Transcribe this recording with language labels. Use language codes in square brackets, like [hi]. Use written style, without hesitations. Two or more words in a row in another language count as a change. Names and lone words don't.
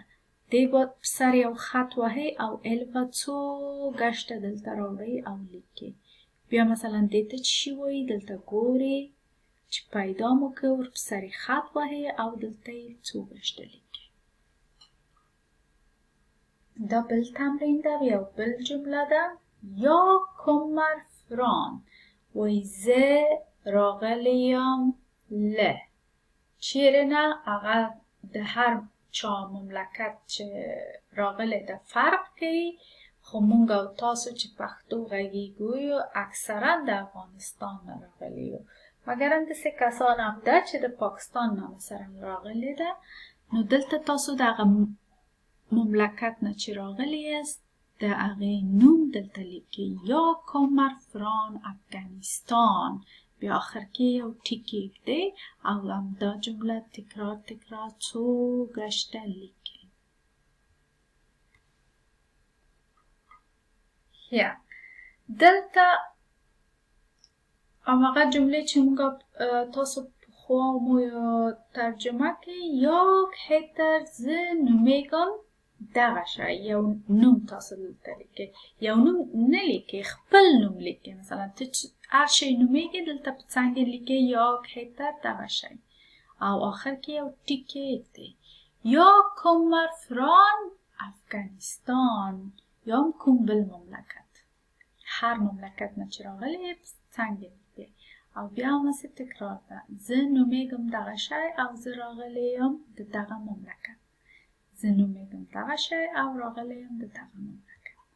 [ps] دې به په سر یو خط وهئ او الوه څو ګشته دلته راوړئ او لیکئ. بیا مثلا دې ته چې شي وایي دلته ګورئ چې پیدا مو که ورپسې خط وهئ او دلته یې څو ګشته لیکئ. دا بل تمرین ده. بیا بل جمله ده. [sv] jag kommer från [ps] وایي زه راغلی یم له. چیرې نه؟ هغه د هر چا مملکت چې راغلی ده فرق کوي. خو مونږ او تاسو چې پښتو غږیږو یو اکثرا د افغانستان نه راغلي یو، مګر همداسې کسان هم ده چې د پاکستان نه مثلا راغلي ده. نو دلته تاسو د هغه مملکت نه چې راغلی یاست د هغې نوم دلته لیکئ. [sv] jag kommer från Afghanistan. [ps] بیا آخر کې یو ټیک کېږدئ او همدا جمله تکرار څو ګشته لیکئ. یا دلته هماغه جملې چې موږ تاسو پخوا مو ترجمه کړئ. [sv] jag heter [ps] زه نومیږم دغه شی. یو نوم تاسو دلته لیکئ. یو نوم نه لیکئ، خپل نوم لیکئ. مثلا ته هر شی نومیږي دلته په څنګ لیکئ [sv] jag heter [ps] دغه شی او آخر کې یو ټیک کېږدئ. [sv] jag kommer från Afghanistan [ps] یا هم کوم بل مملکت. هر مملکت نه چې راغلی یې په څنګ لیکئ او بیا هماسې تکرار ده. زه نومیږم دغه شی او زه راغلی یم د دغه مملکت. زه نومیږم دغه شی او راغلی یم د دغه مملکت.